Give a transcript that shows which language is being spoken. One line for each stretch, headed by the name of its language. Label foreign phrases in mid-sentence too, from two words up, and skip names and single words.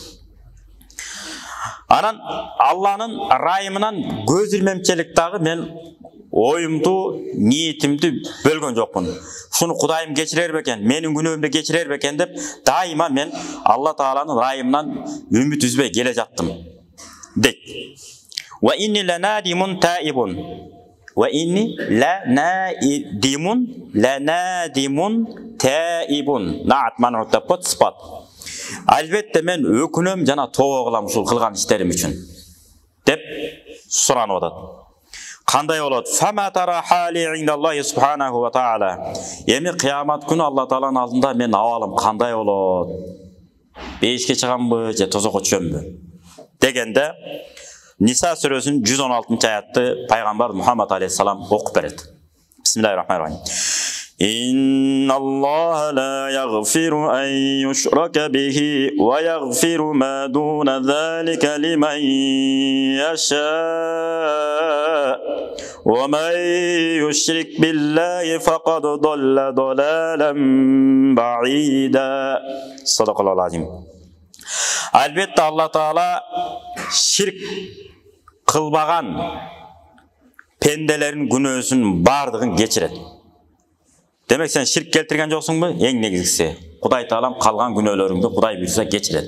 Kyrgyz: Анан Алланын райымынан көз илмемчилик дагы мен оюмду, ниетимди бөлгөн жокмун. Шуну Кудайым кечирер бекен, менин күнөөмдү кечирер бекен деп дайыма мен Алла Тааланын райымынан үмүт үзбөй келе жаттым дейт.
Arabic: وإني لنادمٌ تائب. وإني لنادمٌ تائب.
Kyrgyz: Наат манут деп кот сыпат. Албетте мен өкүнөм жана тоо кылам ушул кылган иштерим үчүн деп суранып атат. Кандай болот?
Arabic: فما ترى حالي عند الله سبحانه وتعالى.
Kyrgyz: Эми кыямат күнү Алла Тааланын алдында мен абалым кандай болот? Бейишке чыганбы же тозокко түшөмбү? Дегенде Ниса сүрөсүнүн 116-аятты пайгамбар Мухаммад алейхиссалам окуп берет.
Arabic: بسم الله الرحمن الرحيم إن الله لا يغفر أن يشرك به ويغفر ما دون ذلك لمن يشاء ومن يشرك بالله فقد ضل ضلالا بعيدا. صدق الله العظيم.
Kyrgyz: Албетте Алла Таала ширк кылбаган пенделерин күнөөсүн бардыгын кечирет. Демек сен ширк келтирген жоксуңбу? Эң негизгиси Кудай Таалам калган күнөөлөрүңдү Кудай буйрса кечирет.